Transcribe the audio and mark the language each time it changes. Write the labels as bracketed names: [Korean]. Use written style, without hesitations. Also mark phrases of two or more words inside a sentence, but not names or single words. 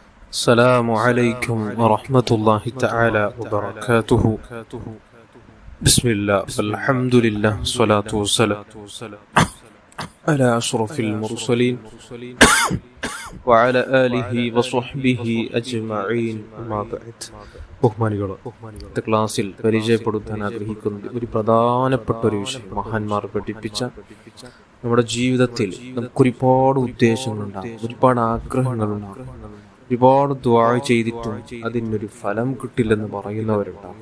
[Arabic] السلام عليكم ورحمة الله تعالى وبركاته. بسم الله والحمد لله والصلاة والسلام على أشرف المرسلين وعلى آله وصحبه أجمعين. أما بعد. [Malayalam] ബഹുമാനികളെ, ക്ലാസ്സിൽ പരിചയപ്പെടുത്താൻ ആഗ്രഹിക്കുന്ന ഒരു പ്രധാനപ്പെട്ട ഒരു വിഷയം, മഹാന്മാർ പഠിപ്പിച്ച നമ്മുടെ ജീവിതത്തിൽ നമുക്ക് ഒരുപാട് ഉദ്ദേശങ്ങളുണ്ടാകും, ഒരുപാട് ആഗ്രഹങ്ങളുണ്ടാകും, ഒരുപാട് ദുആ ചെയ്തിട്ടും അതിനൊരു ഫലം കിട്ടില്ലെന്ന് പറയുന്നവരുണ്ടാകും.